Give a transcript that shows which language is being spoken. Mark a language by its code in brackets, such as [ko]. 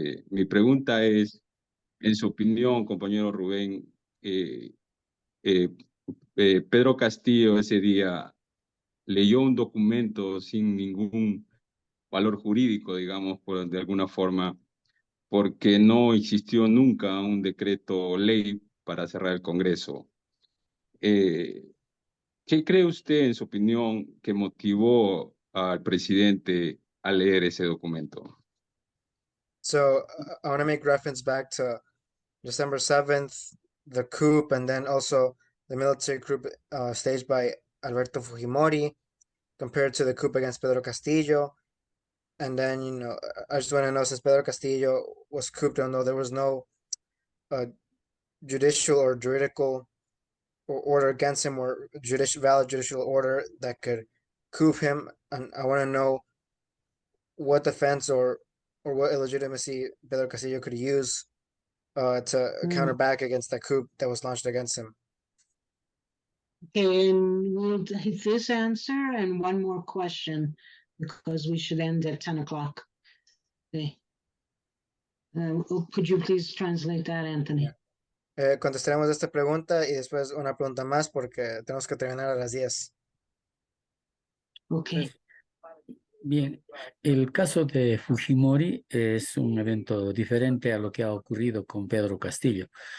[es] Mi pregunta es, en su opinión, compañero Rubén, Pedro Castillo ese día leyó un documento sin ningún valor jurídico, digamos, de alguna forma, porque no existió nunca un decreto ley para cerrar el Congreso. ¿Qué cree usted, en su opinión, que motivó al presidente a leer ese documento? [en] So I want to make reference back to December 7th, the coup, and then also the military coup staged by Alberto Fujimori compared to the coup against Pedro Castillo. And then, I just want to know, since Pedro Castillo was couped, although there was no judicial or juridical order against him or valid judicial order that could coup him, and I want to know what defense or what illegitimacy Pedro Castillo could use to counter back against that coup that was launched against him. Okay, and we'll hit this answer and one more question because we should end at 10 o'clock. Okay. Could you please translate that, Anthony? [es] Contestaremos esta pregunta y después una pregunta más porque tenemos que terminar a las 10. [en] Okay. [es] Bien, el caso de Fujimori es un evento diferente a lo que ha ocurrido con Pedro Castillo.